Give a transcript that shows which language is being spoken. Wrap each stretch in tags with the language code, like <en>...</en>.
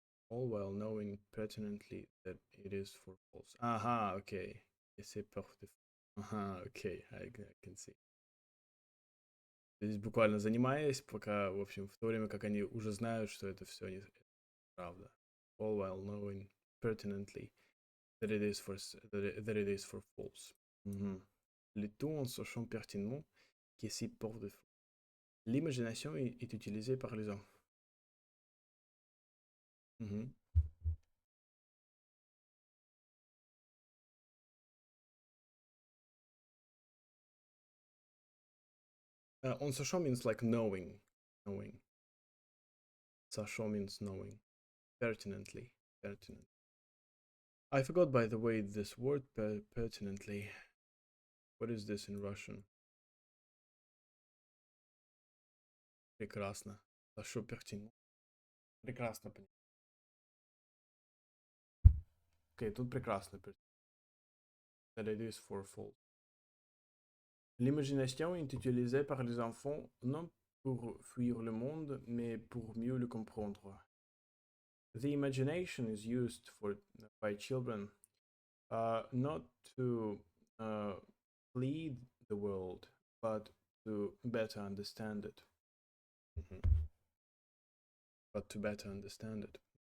<en>All while knowing pertinently that it is for false.</en> <ru>Ага, окей.</ru> <fr>Et c'est par défaut.</fr> <ru>Ага, окей,</ru> <en>I can see.</en> <ru>То есть буквально занимаясь, пока, в общем, в то время как они уже знают, что это все не правда.</ru> <en>All while knowing pertinently that it is for false.</en> <fr>Le tout en sachant pertinemment que c'est pour défaut. L'imagination est utilisée par les hommes. En sachant</fr> <en>means like knowing. Sachant means knowing. Pertinently. I forgot, by the way, this word pertinently. What is this in Russian?</en> <ru>Прекрасно.</ru> <fr>Sachant pertinent.</fr> <ru>Прекрасно. Окей, тут прекрасно.</ru> <en>That it is for false.</en> <fr>L'imagination est utilisée par les enfants non pour fuir le monde, mais pour mieux le comprendre.</fr> <en>the imagination is used for by children not to uh, lead the world, but to better understand it. Mhm. But to better understand it.</en>